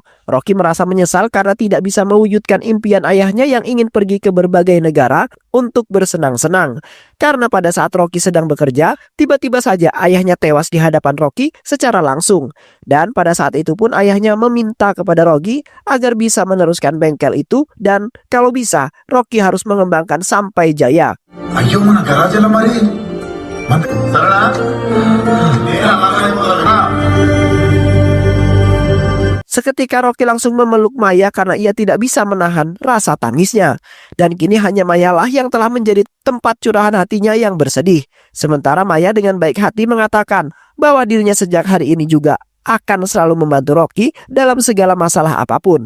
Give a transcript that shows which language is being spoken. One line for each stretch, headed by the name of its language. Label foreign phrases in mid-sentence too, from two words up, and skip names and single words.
Indonesian: Rocky merasa menyesal karena tidak bisa mewujudkan impian ayahnya yang ingin pergi ke berbagai negara untuk bersenang-senang. Karena pada saat Rocky sedang bekerja, tiba-tiba saja ayahnya tewas di hadapan Rocky secara langsung. Dan pada saat itu pun ayahnya meminta kepada Rocky agar bisa meneruskan bengkel itu dan kalau bisa Rocky harus mengembangkan sampai jaya.
Telugu: అయ్యో మన గరాజల మరి సరేనా
Indonesian: Seketika Rocky langsung memeluk Maya karena ia tidak bisa menahan rasa tangisnya. Dan kini hanya Maya lah yang telah menjadi tempat curahan hatinya yang bersedih. Sementara Maya dengan baik hati mengatakan bahwa dirinya sejak hari ini juga akan selalu membantu Rocky dalam segala masalah apapun.